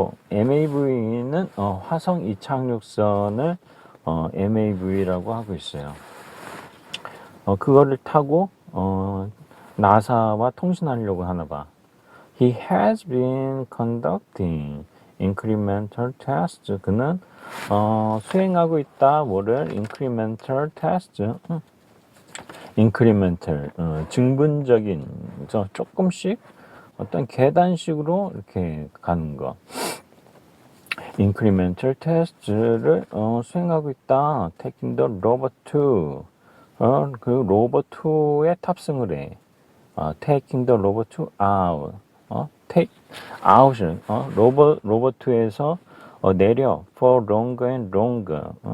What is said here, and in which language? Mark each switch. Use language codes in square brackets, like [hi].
[ko] MAV는 화성 이착륙선을 MAV라고 하고 있어요. 그거를 타고 나사와 통신하려고 하나 봐. [en] He has been conducting incremental tests. [ko] 그는 수행하고 있다. 뭐를? incremental test. incremental 증분적인 조금씩 어떤 계단식으로 이렇게 가는 거. incremental test를 수행하고 있다. [en] taking the robot to [ko] 그 로봇 2에 탑승을 해. [en] taking the robot to out. [ko] take out을 로봇 2에서 내려 [en] for longer and longer.